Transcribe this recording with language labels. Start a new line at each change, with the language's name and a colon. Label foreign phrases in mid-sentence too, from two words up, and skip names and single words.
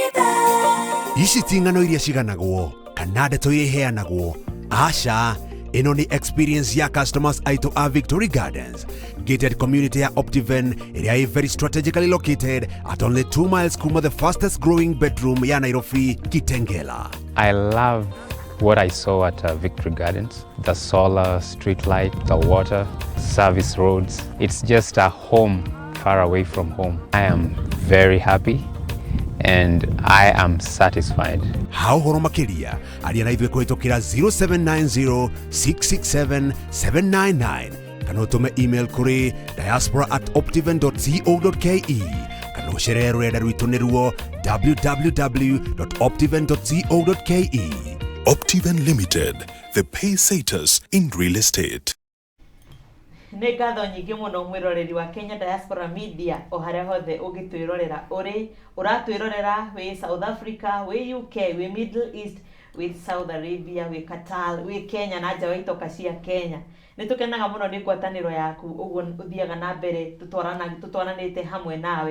Kikuyu: Ici ti ng'ano iria ciganagwo kana ndeto iria iheanagwo. Aca, ĩno nĩ experience ya customers aitũ a Victory Gardens,
English: gated community
Kikuyu: ya Optiven ĩrĩa ĩ
English: very strategically located at only 2 miles
Kikuyu: kuma
English: the fastest growing bedroom
Kikuyu: ya Nairobi, Kitengela.
English: I love what I saw at Victory Gardens. The solar, street light, the water, service roads. It's just a home far away from home. I am very happy and I am satisfied.
Kikuyu: Ha ũhoro makĩria, aria na ithuĩ kũhĩtũkĩra 0790-667-799 kana ũtũme email kũrĩ diaspora@optiven.co.ke kana ũcerere rũrenda rwitũ nĩruo www.optiven.co.ke.
English: Optiven Limited, the pay-saters in real estate.
Kikuyu: Nĩ ngatho nyingĩ mũno mwĩroreri wa Kenya Diaspora Media o harĩa hothe ũgĩtwĩrorera ũratwĩrorera wĩ South Africa, wĩ UK, wĩ Middle East, wĩ Saudi Arabia, wĩ Qatar, wĩ Kenya na nja wa itoka cia Kenya. Nĩ tũkenaga mũno nĩ ngwatanĩro yaku ũguo ũthiaga na mbere tũtwaranĩte hamwe nawe.